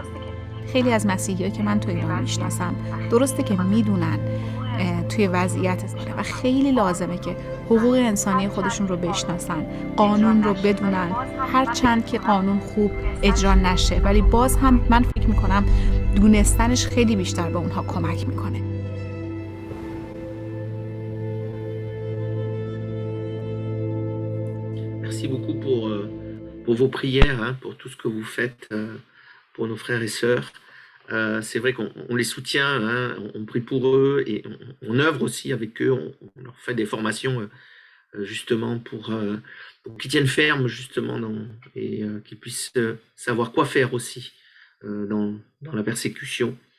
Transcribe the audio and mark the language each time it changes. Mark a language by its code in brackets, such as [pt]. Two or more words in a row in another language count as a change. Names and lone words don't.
[fa] خیلی از مسیحیایی که من تو ایران میشناسم درسته که میدونن توی وضعیت و خیلی لازمه که حقوق انسانی خودشون رو بشناسن، قانون رو بدونن، هرچند که قانون خوب اجرا نشه ولی باز هم من فکر میکنم دونستنش خیلی بیشتر به اونها کمک میکنه. [fr] Merci beaucoup pour vos prières, hein, pour tout ce que vous faites pour nos frères et sœurs. C'est vrai qu'on les soutient, hein, on prie pour eux et on œuvre aussi avec eux, on leur fait des formations justement pour qu'ils tiennent ferme justement et qu'ils puissent savoir quoi faire aussi dans la persécution.